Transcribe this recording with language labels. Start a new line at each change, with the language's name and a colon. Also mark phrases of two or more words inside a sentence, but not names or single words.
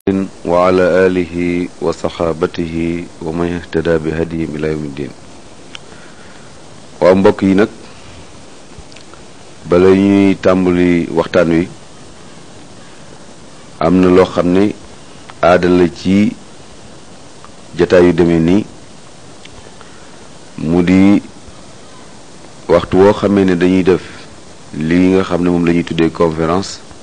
Arabic: وعلى آله وصحابته ومن اهتدى بهديهم إلى يوم الدين.
Wolof: waa mbokk yi nag bala ñuy tàmbali waxtaan wi am na loo xam ne aada la ci jataay yu demee nii mu di waxtu woo xamee ne dañuy def lii nga xam ne moom la ñuy tuddee conférence